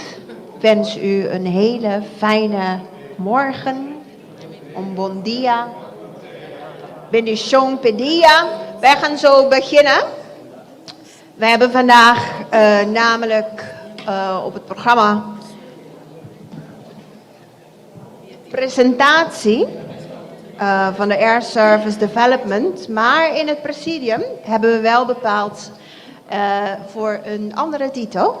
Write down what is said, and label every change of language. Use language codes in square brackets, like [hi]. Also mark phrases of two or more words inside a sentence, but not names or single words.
[nl] Ik wens u een hele fijne morgen. [pap] Un bon dia. Bendición pedia. [nl] Wij gaan zo beginnen. We hebben vandaag namelijk op het programma presentatie van de Air Service Development. Maar in het presidium hebben we wel bepaald voor een andere titel.